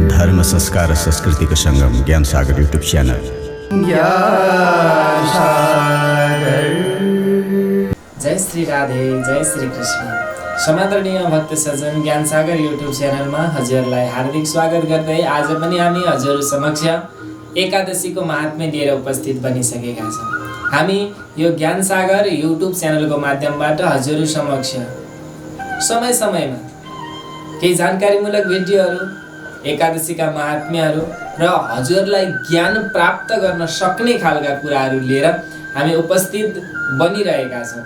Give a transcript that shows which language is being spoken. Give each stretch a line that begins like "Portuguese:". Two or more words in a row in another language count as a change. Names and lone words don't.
Nepali: धर्म संस्कार र संस्कृतिको सङ्गम ज्ञान सागर युट्युब च्यानल। जय श्री राधे, जय श्री कृष्ण। समादरणीय भक्त सज्जन ज्ञान सागर युट्युब च्यानलमा हजुरलाई हार्दिक स्वागत गर्दै आज पनि हामी हजुर समक्ष एकादशीको महात्म्य लिएर उपस्थित बनिसकेका छौँ। हामी यो ज्ञान सागर युट्युब च्यानलको माध्यमबाट हजुर समक्ष समय समयमा केही जानकारीमूलक भिडियोहरू, एकादशीका महात्म्यहरू र हजुरलाई ज्ञान प्राप्त गर्न सक्ने खालका कुराहरू लिएर हामी उपस्थित बनिरहेका छौँ।